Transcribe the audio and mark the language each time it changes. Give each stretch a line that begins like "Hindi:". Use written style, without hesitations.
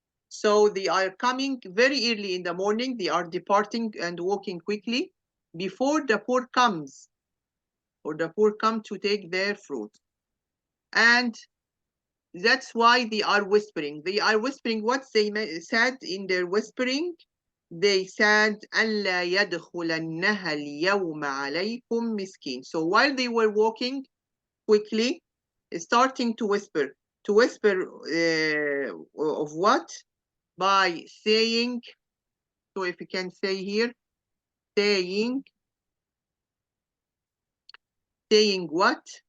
English: So they are coming very early in the morning, they are departing and walking quickly before the poor comes, or the poor come to take their fruit. And that's why they are whispering. They are whispering what they said in their whispering. They said,
Arabic: أَلَّا يَدْخُلَنَّهَا الْيَوْمَ عَلَيْكُمْ مِسْكِينٌ.
English: So while they were walking quickly, starting to whisper of what? By saying, so if you can say here, saying what?